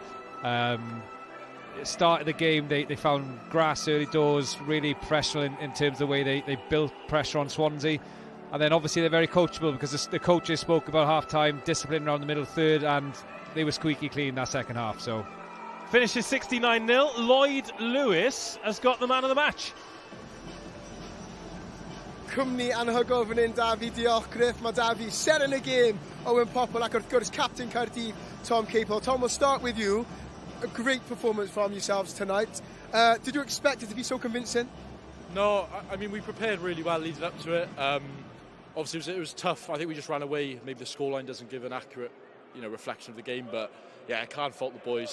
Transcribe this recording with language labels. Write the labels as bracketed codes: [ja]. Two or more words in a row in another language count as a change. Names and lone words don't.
[en] Started the game, they found grass early doors, really professional in terms of the way they built pressure on Swansea. And then obviously they're very coachable because the coaches spoke about half-time, discipline around the middle third, and they were squeaky clean that second half. So finishes 69-0. Lloyd Lewis has got the man of the match. [cy] Cwmni anhygoel fan hyn, da fi, diolch Griff. Mae da fi [en] set in [cy] y game, Owen Popple ac wrth gwrs captain Cardiff, Tom Capel. [en] Tom, we'll start with you. A great performance from yourselves tonight. Did you expect it to be so convincing? No, I mean, we prepared really well leading up to it. Obviously, it was tough. I think we just ran away. Maybe the scoreline doesn't give an accurate, reflection of the game. But yeah, I can't fault the boys.